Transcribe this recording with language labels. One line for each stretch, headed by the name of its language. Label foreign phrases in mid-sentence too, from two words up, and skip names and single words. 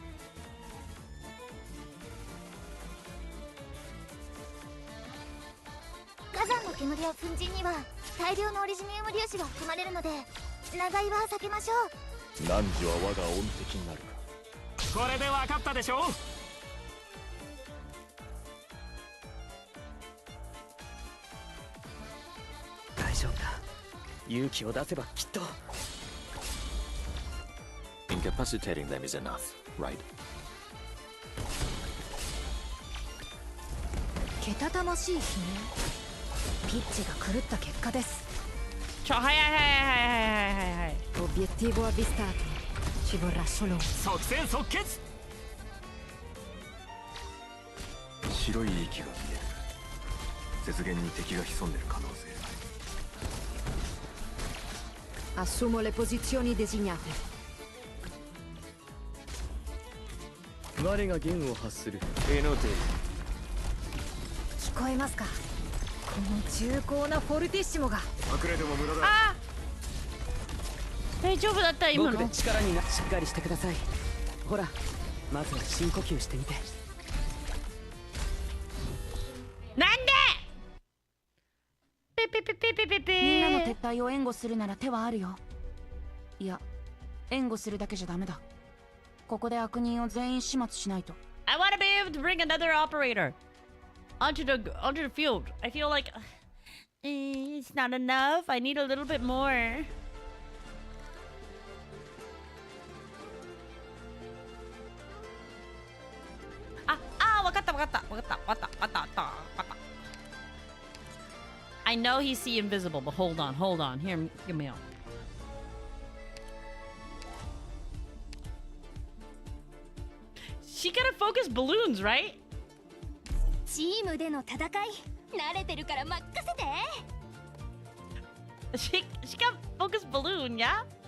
Japanese: 火山の煙や粉塵には大量のオリジニウム粒子が含まれるので長居は避けましょう。汝は我が恩敵になるか。これで分かったでしょ。大丈夫だ。勇気を出せばきっと。
English: Incapacitating them is enough, right?
Japanese: けたたましい悲鳴。ピッチが狂った結果です。はいはいはいはいはいはい。
Italian: Obiettivo avvistato. Ci vorrà solo.
Japanese: 即戦即決。白い息が見える。雪原に敵が潜んでる可能性ある。
Italian: Assumo le posizioni designate.
Japanese: 我が弦を発する。エノテ聞こえますか、この重厚なフォルティッシモが。隠れても無駄だ。あ、大丈夫だった今の。僕で力にな。しっかりしてください。ほら、まずは深呼吸してみて。なんで？ピピピピピピピ。みんなの撤退を援護するなら手はあるよ。いや、援護するだけじゃダメだ。ここで悪人を全員始末しないと。
English: I want to be able to bring another operator onto the field. I feel like it's not enough. I need a little bit more. I know he see invisible, but hold on. Here me out. She gotta focus balloons, right?
Japanese: チームでの戦い慣れてるから任せて。
English: She got focus balloon, yeah?